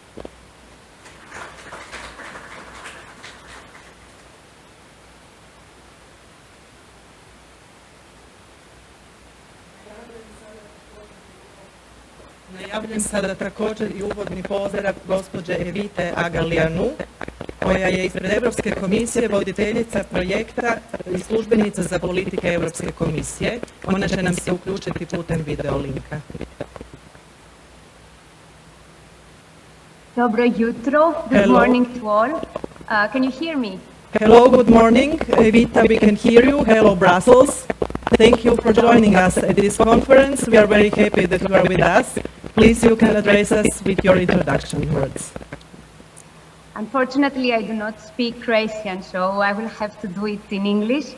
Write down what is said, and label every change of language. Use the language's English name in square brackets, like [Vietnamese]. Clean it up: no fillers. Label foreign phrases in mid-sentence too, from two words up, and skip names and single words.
[Croatian] Najavljujem sada također i uvodni pozdrav gospođe Evite Agalijanu, koja je ispred Europske komisije voditeljica projekta i službenica za politike Europske komisije. Ona će nam se uključiti putem video linka. Dobro jutro. [English] Good morning to all. Can you hear me? Hello, good morning. Evita, we can hear you. Hello, Brussels. Thank you for joining us at this conference. We are very happy that you are with us. Please, you can address us with your introduction words. Unfortunately, I do not speak Croatian, so I will have to do it in English.